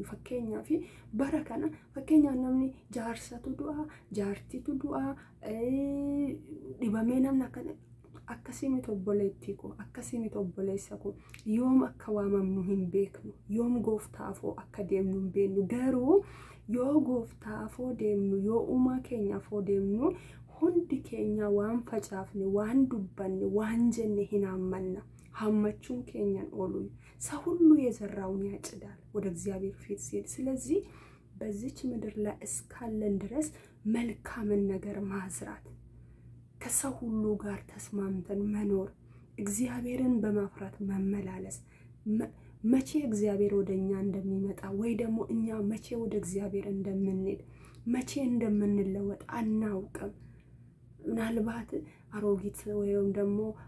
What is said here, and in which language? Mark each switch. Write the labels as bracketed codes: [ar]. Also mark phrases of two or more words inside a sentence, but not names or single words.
[om] Fakkeenyaaf bara kana fakkeenyaaf namni jaarsatu du'a, jaartitu du'a, dhibamee namni akka akkasimi tobboleettiko akkasimi tobboleessako yoom akka waamamnu hin beeknu yoom gooftaafoo akka deemnu hin beeknu garuu yoo gooftaafoo deemnu yoo uumaa keenyaafoo deemnu hundi keenya waan facaafne waan dubbanne waan jenne hin hammanna hammachuun keenyan [am] ኦሉ ሰው ሁሉ የዘራውን ያጭዳል ወደ እግዚአብሔር ፊት ሲል ስለዚህ በዚች ምድር ላይ እስካለን ድረስ መልካምን ነገር ማዝራት ከሰው ሁሉ ጋር ተስማምተን መኖር እግዚአብሔርን በማፍራት መመላለስ መቼ እግዚአብሔር ወደኛ እንደሚመጣ ወይ ደግሞ እኛ መቼ ወደ እግዚአብሔር እንደምንሄድ መቼ እንደምንለወጥ አናውቅም ምናልባት አሮጊት ወይም ደግሞ